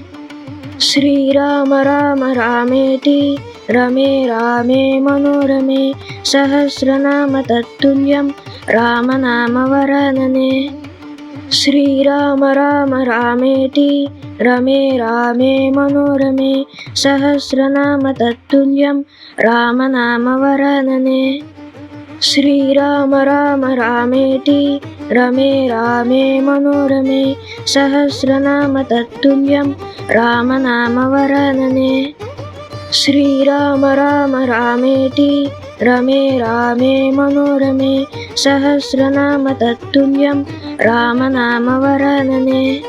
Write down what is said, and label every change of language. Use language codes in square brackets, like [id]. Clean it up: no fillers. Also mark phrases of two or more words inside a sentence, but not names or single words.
[sa] श्रीराम राम रामेति रमे रामे मनोरमे सहस्रनाम तत्तुल्यं रामनामवरानने श्रीराम राम रामेति रमे रामे मनोरमे सहस्रनाम तत्तुल्यं रामनामवरानने శ్రీరామ రామ రామేతి రమే రామే మనోరమే సహస్రనామ తత్తుల్యం రామనామ వరాననే. శ్రీరామ రామ రామేతి రమే రామే మనోరమే సహస్రనామ తత్తుల్యం రామనామ వరాననే.